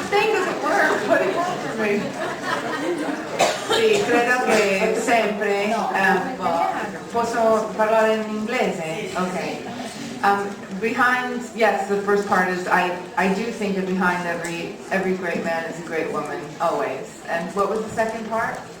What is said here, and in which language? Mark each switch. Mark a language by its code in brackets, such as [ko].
[en] The thing doesn't work, but it worked for me. [it] Sì, credo che sempre posso parlare in inglese? Ok. [en] Behind, yes, the first part is I do think that behind every great man is a great woman, always. And what was the second part?